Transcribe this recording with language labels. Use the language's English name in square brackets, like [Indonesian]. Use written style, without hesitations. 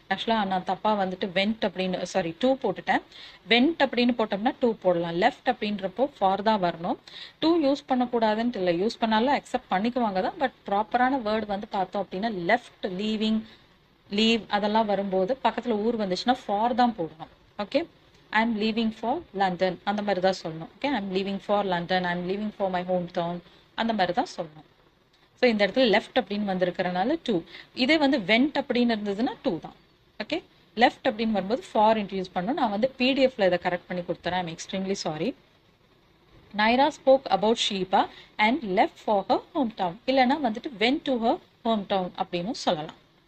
[Tamil] ஆக்சுவலாக நான் தப்பாக வந்துட்டு வெண்ட் அப்படின்னு டூ போட்டுட்டேன். வெண்ட் அப்படின்னு போட்டோம்னா டூ போடலாம், லெஃப்ட் அப்படின்றப்போ ஃபார் தான் வரணும். டூ யூஸ் பண்ணக்கூடாதுன்ட்டு இல்லை, யூஸ் பண்ணாலும் அக்செப்ட் பண்ணிக்குவாங்க தான், பட் ப்ராப்பரான வேர்டு வந்து பார்த்தோம் அப்படின்னா லெஃப்ட், லீவிங், லீவ் அதெல்லாம் வரும்போது பக்கத்தில் ஊர் வந்துச்சுன்னா ஃபார் தான் போடணும். Okay, [English] I'm leaving for London [Tamil] அந்த மாதிரி தான் சொல்லணும். [English] okay, I'm leaving for London, I'm leaving for my hometown [Tamil] அந்த மாதிரி தான் சொல்லணும். ஸோ இந்த இடத்துல லெஃப்ட் அப்படின்னு வந்திருக்கிறனால டூ. இதே வந்து வெண்ட் அப்படின்னு இருந்ததுன்னா டூ தான். ஓகே, லெஃப்ட் அப்படின்னு வரும்போது ஃபார் இன்ட்ரடியூஸ் பண்ணணும். நான் வந்து பிடிஎஃப்ல இதை கரெக்ட் பண்ணி கொடுத்துறேன், [English] I'm extremely sorry. Naira spoke about Sheba and left for her home town, [Tamil] இல்லைனா வந்துட்டு [English] Went to her home town அப்படின்னு சொல்லலாம்.